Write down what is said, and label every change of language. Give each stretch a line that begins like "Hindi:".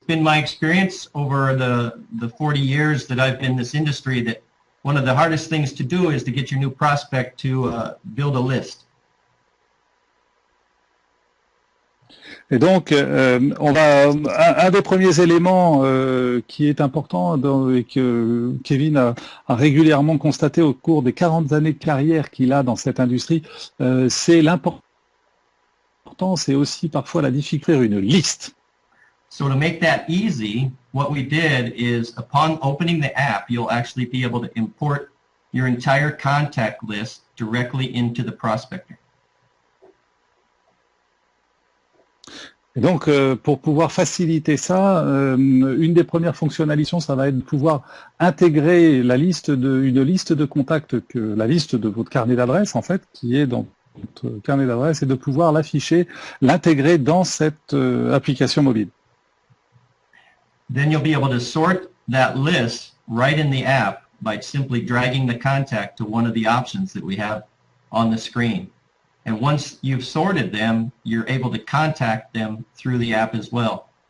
English: been my experience over the 40 years that I've been in this industry that one of the hardest things to do is to get your new prospect to build a list.
French: Et donc, un des premiers éléments qui est important et que Kevin a régulièrement constaté au cours des 40 années de carrière qu'il a dans cette industrie, c'est l'importance et aussi parfois la difficulté une liste.
English: So to make that easy, what we did is upon opening the app, you'll actually be able to import your entire contact list directly into the prospector.
French: Et donc, pour pouvoir faciliter ça, une des premières fonctionnalités, ça va être de pouvoir intégrer une liste de contacts, la liste de votre carnet d'adresses, en fait, qui est dans votre carnet d'adresses, et de pouvoir l'afficher, l'intégrer dans cette application mobile.
English: Then you'll be able to sort that list right in the app by simply dragging the contact to one of the options that we have on the screen. And once you've sorted them, you're able to contact them through the app as well.